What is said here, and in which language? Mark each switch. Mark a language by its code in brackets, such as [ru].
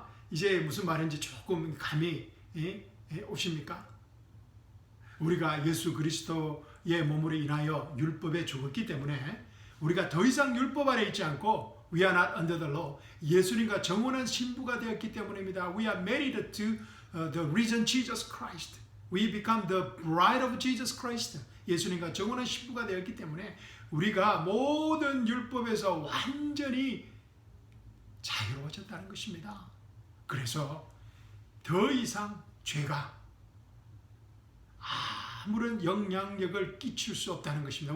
[ko] 이제 무슨 말인지 조금 감이 오십니까? 우리가 예수 그리스도의 몸으로 인하여 율법에 죽었기 때문에 우리가 더 이상 율법 아래 있지 않고 [en] We are not under the law. [ko] 예수님과 정원한 신부가 되었기 때문입니다. [en] We are married to the risen Jesus Christ. We become the bride of Jesus Christ. [ko] 예수님과 정원한 신부가 되었기 때문에 우리가 모든 율법에서 완전히 자유로워졌다는 것입니다. 그래서 더 이상 죄가 아무런 영향력을 끼칠 수 없다는 것입니다.